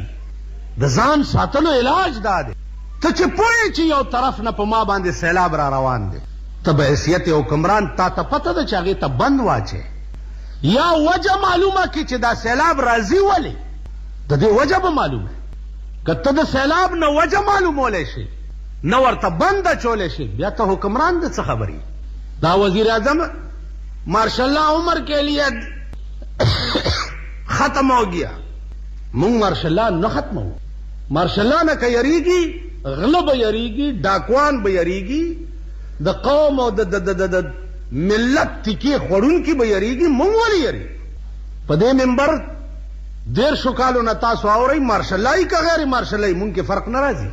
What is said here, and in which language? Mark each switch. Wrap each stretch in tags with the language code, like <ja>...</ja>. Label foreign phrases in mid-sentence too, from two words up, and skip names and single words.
<ps>د ځان ساتلو علاج دا دی ته چې پوهې چې یو طرف نه په ما باندې سیلاب را روان دی ته به حیثیت حکمران تا ته پته ده چې هغې ته بند واچې یا وجه معلومه کړي چې دا سیلاب راځي ولې د دې وجه به معلومه. که ته د سیلاب نه وجه معلومولی شي نه ورته بند اچولی شي بیا ته حکمران د څه خبرې.</ps> <ur>دا وزیر اعظم ماشاء اللہ عمر کے لیے ختم ہو گیا.</ur> <ps>مونږ ماشاء اللہ نه ختمو. ماشاء اللہ نه که یریږي غله به یریږي ډاکوان به یریږي د قوم او د ملت تکې خوړونکي به یریږي. مونږ ولې یریږو؟ په دې منبر 150 کالو نه تاسو اورئ مارشل اللهي که غیر مارشل اللهي مونږ کې فرق نه راځي.</ps>